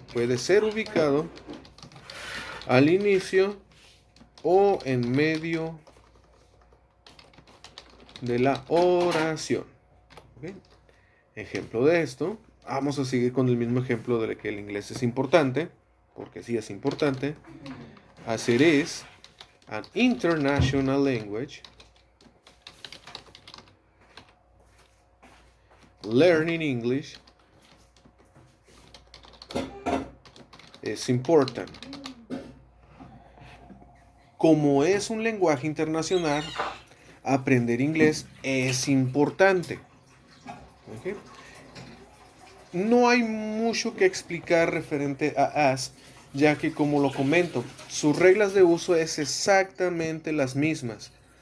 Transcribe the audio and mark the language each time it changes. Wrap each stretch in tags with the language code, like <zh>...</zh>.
<es>Puede ser ubicado al inicio o en medio de la oración. ¿Okay? Ejemplo de esto. Vamos a seguir con el mismo ejemplo de que el inglés es importante, porque sí es importante.</es> <en>As it is an international language, learning English is important.</en> <es>Como es un lenguaje internacional, aprender inglés es importante. ¿Okay? No hay mucho que explicar referente a as, ya que como lo comento, sus reglas de uso es exactamente las mismas.</es>